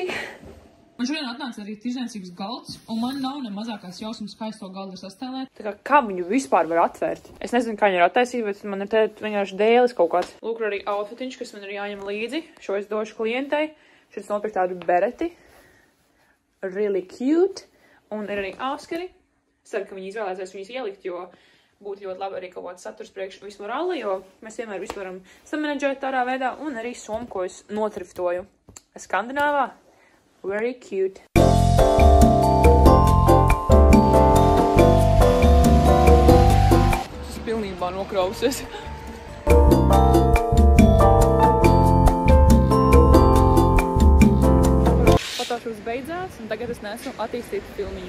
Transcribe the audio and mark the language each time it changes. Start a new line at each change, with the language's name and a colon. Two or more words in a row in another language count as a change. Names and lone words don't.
Latvian: Man šodien atnāca arī tirdzniecības galds, un man nav ne mazākās jausmas, kā es to galdu sastēlēt. Tā kā viņu vispār var atvērt? Es nezinu, kā viņi ir attaisīti, bet man ir te vienkārši dēlis kaut kāds. Lūk, arī outfitiņš, kas man ir jāņem līdzi. Šo es došu klientei. Šis nopirkt tādu bereti.
English: Really cute.
Latvian: Un ir arī āskari. Es ceru, ka viņi izvēlēsies viņus ielikt, jo būtu ļoti labi arī kaut kāds saturs priekš Miss Morāle, jo mēs vienmēr visu varam samanedžēt tādā veidā. Un arī somu, ko es notriftoju Skandināvā.
English: Very cute.
Latvian: Tas pilnībā nokrausies. Fotošūs beidzās, un tagad es nesu attīstītu filmiņu.